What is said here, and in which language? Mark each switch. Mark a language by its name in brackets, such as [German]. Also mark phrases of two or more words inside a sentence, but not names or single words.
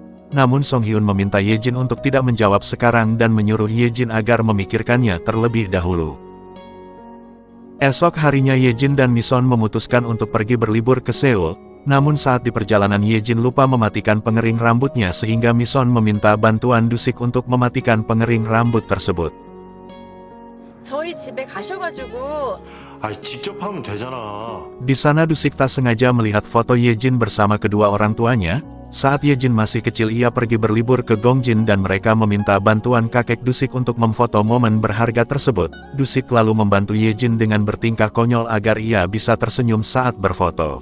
[Indonesian] Namun Song Hyun meminta Yejin untuk tidak menjawab sekarang dan menyuruh Yejin agar memikirkannya terlebih dahulu. Esok harinya Yejin dan Mison memutuskan untuk pergi berlibur ke Seoul. Namun saat di perjalanan Yejin lupa mematikan pengering rambutnya sehingga Mison meminta bantuan Dusik untuk mematikan pengering rambut tersebut. [Korean] 저희 집에 가셔가지고 아니, 직접 하면 되잖아. [Indonesian] Di sana Dusik tak sengaja melihat foto Yejin bersama kedua orang tuanya. Saat Yejin masih kecil ia pergi berlibur ke Gongjin dan mereka meminta bantuan kakek Dusik untuk memfoto momen berharga tersebut. Dusik lalu membantu Yejin dengan bertingkah konyol agar ia bisa tersenyum saat berfoto.